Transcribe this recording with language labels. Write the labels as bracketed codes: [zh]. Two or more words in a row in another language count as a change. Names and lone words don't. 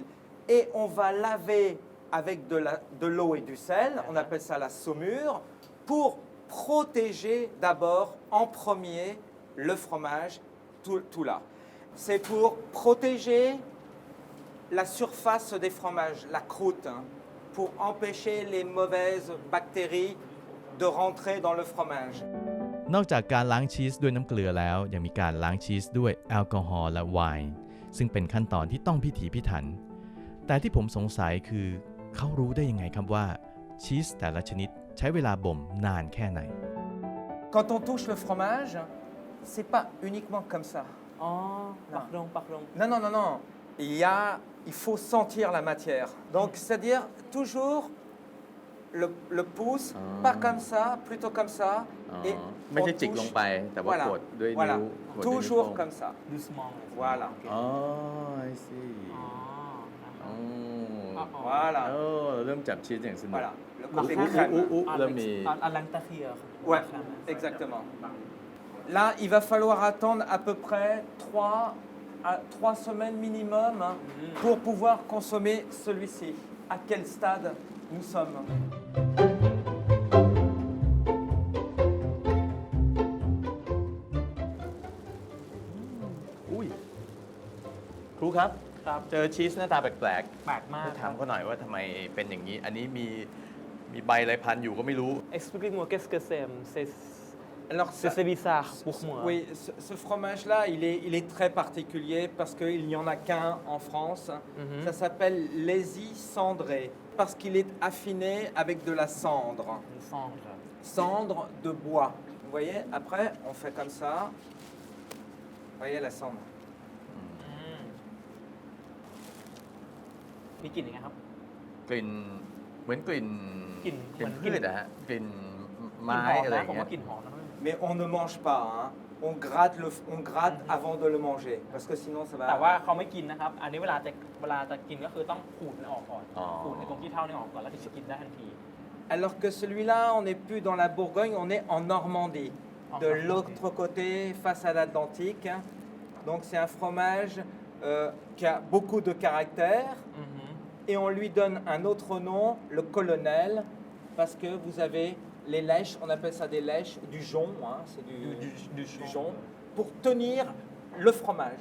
[fr] Et on va laver avec de l'eau et du sel, on appelle ça la saumure, pour protéger d'abord en premier le fromage, tout là. C'est pour protéger la surface des fromages, la croûte, hein, pour empêcher les mauvaises bactéries de rentrer dans le fromage. [th] นอกจากการล้างชีสด้วยน้ำเกลือแล้วยังมีการล้างชีสด้วยแอลกอฮอล์และไวน์ซึ่งเป็นขั้นตอนที่ต้องพิถีพิถัน แต่ที่ผมสงสัยคือเขารู้ได้ยังไงครับว่าชีสแต่ละชนิดใช้เวลาบ่มนานแค่ไหน [fr] Quand on touche le fromage, c'est pas uniquement comme ça. [th] อ๋อปักลง [fr] Non, non, non, non. Il faut sentir la matière. Donc, c'est-à-dire toujours le pouce, pas comme ça, plutôt comme ça. Et [th] ไม่ใช่ [fr] on [th] จิกลง [fr] touche. [th] ไปแต่ว่า [fr] Voilà, [th] กดด้วย [fr] voilà. [th] นิ้วกดด้วยนิ้ว [fr] Toujours [th] โป้ง [fr] comme ça. [th] ดูสมอง [fr] Voilà. [th] อ๋อ [en] I see [th] อ๋อนะครับ อ๋อ [fr] Voilà. [th] โอ้เริ่มจับชีสอย่างสนุก [fr] Voilà. Le [th] หลัก [fr] côté [th] ฐาน [fr] crème. [th] เริ่มมี อันลังตะเคีย [fr] Ouais, exactement. Là, il va falloir attendre à peu près 3 semaines minimum hein, pour pouvoir consommer celui-ci. À quel stade nous sommes? [th] อุ้ยครูครับ ครับ เจอชีสหน้าตาแปลก แปลกมาก ๆถามเขาหน่อยว่าทำไมเป็นอย่างนี้ อันนี้มีใบอะไรพันอยู่ก็ไม่รู้ [fr] explique-moi qu'est-ce que c'est Alors, c'est bizarre pour moi Oui, ce fromage-là, il est très particulier parce qu'il n'y en a qu'un en France. Mhm. Ça s'appelle l'Hési cendré parce qu'il est affiné avec de la cendre. le cendre Cendre de bois. Vous voyez, après, on fait comme ça. Vous voyez la cendre. [th] มีกลิ่นยังไงครับ กลิ่นเหมือนกลิ่น กลิ่น พืชนะฮะกลิ่น กลิ่น ไม้ หอม อะไรอ นะ ย่าง ผม เงี้ ว่าย กลิ่นหอมนะ [fr] Mais on ne mange pas. Hein. On gratte avant de le manger parce que sinon ça [th] แต่ว่า [fr] va. [th] เขาไม่กินนะครับ อันนี้เวลาจะกินก็คือต้องขูดมันออกก่อน อ๋อ ขูดในตรงขี้เท่านี่ออกก่อนแล้วถึงจะกินได้ทันที [fr] Alors que celui-là, on n'est plus dans la Bourgogne, on est en Normandie, En de Normandie. l'autre côté, face à l'Atlantique. Donc c'est un fromage qui a beaucoup de caractère et on lui donne un autre nom, le colonel, parce que vous avez les lèches, on appelle ça des lèches, du jonc, hein, c'est du jonc, pour tenir le fromage.